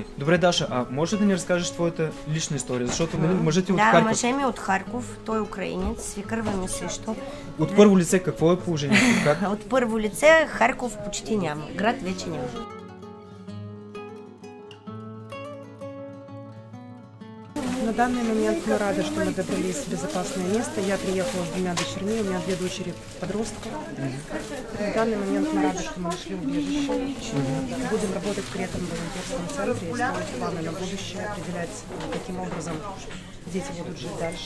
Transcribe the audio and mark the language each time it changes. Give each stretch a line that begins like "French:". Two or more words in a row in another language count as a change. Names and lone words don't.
Bulgarian: Добре, Даша, а може да ни разкажеш твоята лична история? Защото мъжът е от Харков. Да, мъжът ми е от Харков, той е украинец, свекърва ми също. От първо лице какво е положението? От първо лице Харков почти няма, град вече няма.
Russian: На данный момент мы рады, что мы добрались в безопасное место. Я приехала с 2 дочерьми, у меня 2 дочери подростка. На данный момент мы рады, что мы нашли убежище. Будем работать при этом в волонтерском центре и строить планы на будущее, определять, каким образом дети будут жить дальше.